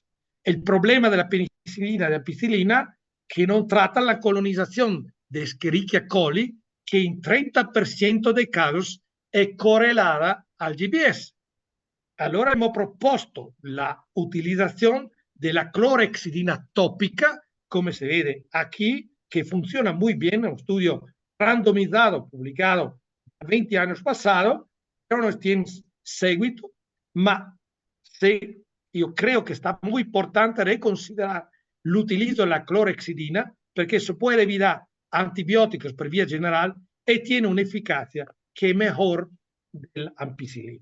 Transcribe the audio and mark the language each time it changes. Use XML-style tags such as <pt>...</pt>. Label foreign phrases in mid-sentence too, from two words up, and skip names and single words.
<es>El problema de la penicilina y de la ampicilina que no trata la colonización de Escherichia coli, que en 30% de casos es correlada al GBS. Allora hemos proposto la utilización de la clorhexidina tópica, como se ve aquí, que funciona muy bien, un estudio randomizado publicado 20 años pasados, pero no tiene seguito,</es> <it>ma se, io credo che sta molto importante reconsiderare l'utilizzo della clorhexidina perché se può evitare antibiotici per via generale e tiene un'efficacia che è migliore dell'ampicillina.</it>